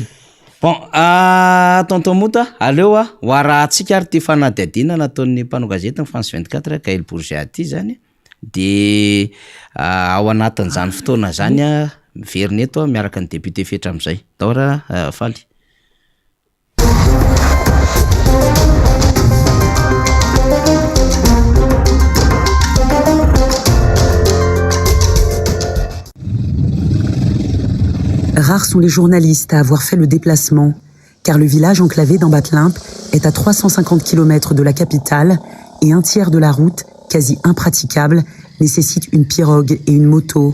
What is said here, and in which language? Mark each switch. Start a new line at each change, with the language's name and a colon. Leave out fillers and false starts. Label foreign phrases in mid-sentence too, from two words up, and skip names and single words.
Malagasy: Bon, tonton Mota, aleo ho arahantsika ary ty fanadihadiana nataon'ny mpanao gazety ny France 24 Gaël Bourget aty zany. De ao anatin'izany fotoana zany miveriny eto miaraka ny député fetra am'izay. Daora faly.
French: Rares sont les journalistes à avoir fait le déplacement, car le village enclavé dans Batlimp est à 350 km de la capitale et un tiers de la route, quasi impraticable, nécessite une pirogue et une moto.